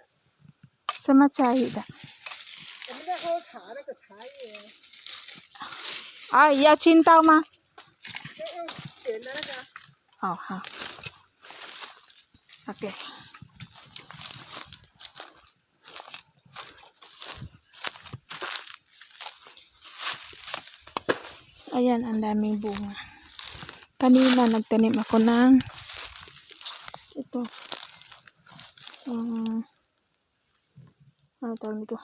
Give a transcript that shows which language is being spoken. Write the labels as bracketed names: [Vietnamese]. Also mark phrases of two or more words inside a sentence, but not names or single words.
[Chinese] 什么茶叶的？我们在喝茶那个茶叶。啊，要青刀吗？用剪的那个。哦， [Filipino] 好。OK。Ayan, ang daming bunga. Kanina nagtanim ako ng ito. Ano tawag nito?